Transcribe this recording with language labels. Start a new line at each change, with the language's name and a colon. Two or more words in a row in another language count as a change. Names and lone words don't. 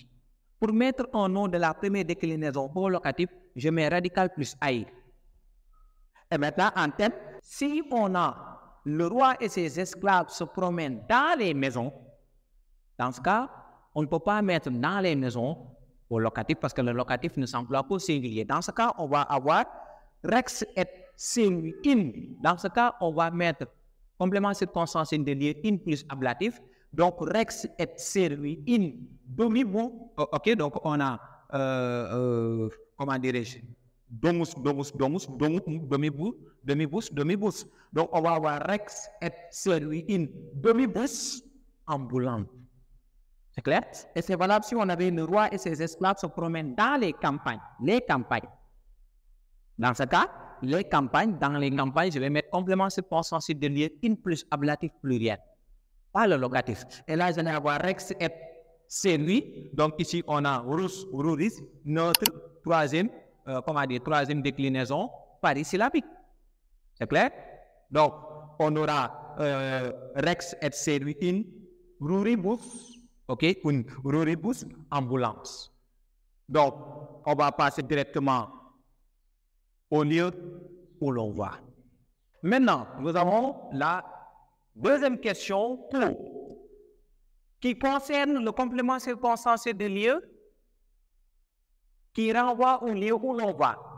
French: Pour mettre un nom de la première déclinaison au locatif, je mets radical plus ai. Et maintenant, en thème, si on a le roi et ses esclaves se promènent dans les maisons, dans ce cas, on ne peut pas mettre dans les maisons au locatif parce que le locatif ne s'emploie qu'au singulier. Dans ce cas, on va avoir
Latin: rex et servi in.
French: Dans ce cas, on va mettre complément circonstanciel de lieu in plus ablatif. Donc,
Latin: rex et servi in domibu.
French: Ok, donc on a, comment dirais-je,
Latin: domus, domibus.
French: Donc, on va avoir
Latin: rex et servi in domibus ambulant.
French: C'est clair? Et c'est valable si on avait le roi et ses esclaves se promènent dans les campagnes. Dans ce cas, dans les campagnes, je vais mettre complément circonstanciel de lieu in plus ablatif pluriel. Pas le locatif. Et là, je vais avoir
Latin: rex et servi.
French: Donc ici, on a
Latin: rus, ruris,
French: notre troisième déclinaison parisyllabique. C'est clair? Donc, on aura
Latin: rex et servi in ruribus.
French: Ok, une ruribus ambulance. Donc, on va passer directement au lieu où l'on va. Maintenant, nous avons la deuxième question pour qui concerne le complément circonstancié de lieu qui renvoie au lieu où l'on va.